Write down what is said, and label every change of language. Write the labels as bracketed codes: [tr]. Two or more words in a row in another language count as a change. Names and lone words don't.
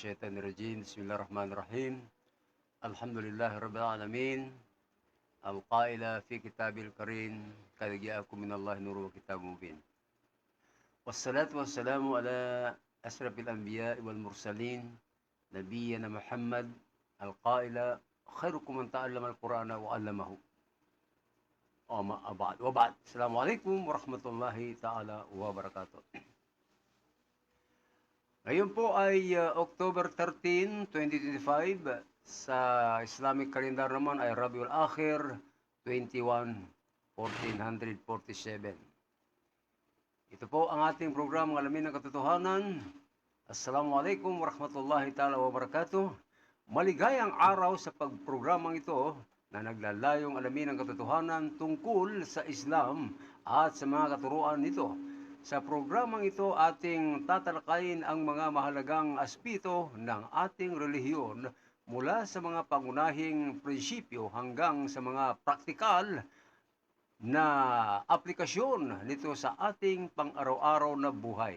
[ar] الرجيم بسم الله الرحمن الرحيم الحمد لله رب العالمين القائل في كتابه الكريم قد جاءكم من الله نور وكتاب مبين والصلاة والسلام على أشرف الأنبياء والمرسلين نبينا محمد القائل خيركم من تعلم القرآن وعلمه وبعد السلام عليكم ورحمة الله تعالى وبركاته. [tl] Ngayon po ay October 13, 2025. Sa [en] Islamic calendar [tl] naman ay Rabiul Akhir 21, 1447. Ito po ang ating programang Alamin ng Katotohanan. [ar] السلام عليكم ورحمة الله تعالى وبركاته. [tl] Maligayang araw sa pagprogramang ito na naglalayong alamin ang katotohanan tungkol sa Islam at sa mga katuruan nito. Sa programang ito, ating tatalakayin ang mga mahalagang aspeto ng ating relihiyon mula sa mga pangunahing prinsipyo hanggang sa mga praktikal na aplikasyon nito sa ating pang-araw-araw na buhay.